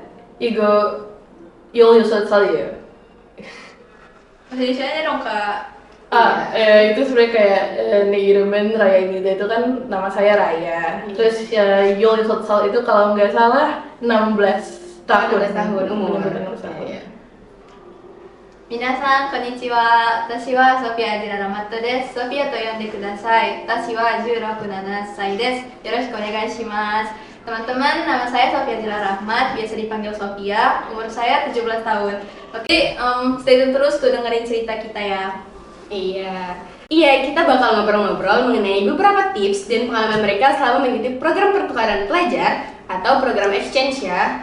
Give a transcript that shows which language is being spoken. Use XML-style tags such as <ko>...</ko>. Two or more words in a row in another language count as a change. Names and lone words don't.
<ko>이거 16살이에요.</ko> <id>Bahasa Indonesia dong Kak. Itu sebenarnya kayak</id> <ko>내 이름은 라야입니다</ko> <id>itu kan nama saya Raya. Terus 16살 itu kalau nggak salah 16 tahun. 16 tahun umur. Iya.</id> <ja>皆さんこんにちは。私はソフィア・ジララマットです。ソフィアと呼んでください。私は16、7歳です。よろしくお願いします。</ja> <id>Teman-teman, nama saya Sofia Jila Rahmat, biasa dipanggil Sofia. Umur saya 17 tahun. Oke,</id> <en>stay tune</en> <id>terus tuh dengerin cerita kita ya. Iya, kita bakal ngobrol-ngobrol mengenai beberapa tips dan pengalaman mereka selama mengikuti program pertukaran pelajar atau program exchange ya.</id>